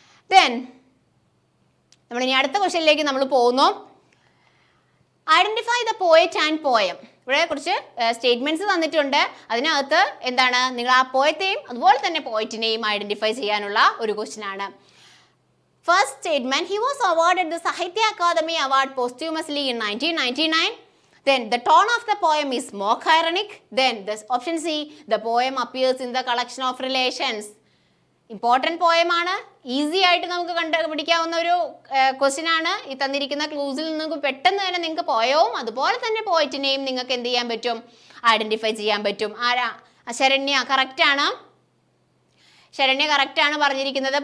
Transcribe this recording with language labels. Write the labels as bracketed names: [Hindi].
[Malayalam] Then നമ്മൾ ഇനി അടുത്ത ക്വസ്റ്റ്യനിലേക്ക് നമ്മൾ പോകുന്നു. [English] Identify the poet and poem. [Malayalam] ഇവിടെ കുറച്ച് സ്റ്റേറ്റ്മെന്റ്സ് തന്നിട്ടുണ്ട്. അതിനകത്ത് എന്താണ് നിങ്ങൾ ആ പോയത്തെയും അതുപോലെ തന്നെ പോയറ്റിനെയും ഐഡന്റിഫൈ ചെയ്യാനുള്ള ഒരു ക്വസ്റ്റ്യൻ ആണ്. [English] First statement, he was awarded the Sahitya Akademi Award posthumously in 1999. Then the tone of the poem is mock ironic. Then the option C, the poem appears in the collection of relations. [Malayalam] Important പോയമാണ്. Easy ആയിട്ട് നമുക്ക് കണ്ടുപിടിക്കാവുന്ന ഒരു question ആണ്. ഈ തന്നിരിക്കുന്ന ക്ലൂസിൽ നിന്ന് പെട്ടെന്ന് തന്നെ നിങ്ങൾക്ക് പോയവും അതുപോലെ തന്നെ പോയറ്റിനെയും നിങ്ങൾക്ക് എന്ത് ചെയ്യാൻ പറ്റും? ഐഡന്റിഫൈ ചെയ്യാൻ പറ്റും. ആരാ? ശരണ്യ കറക്റ്റ് ആണ്. ശരണ്യ കറക്റ്റ് ആണ് പറഞ്ഞിരിക്കുന്നത്.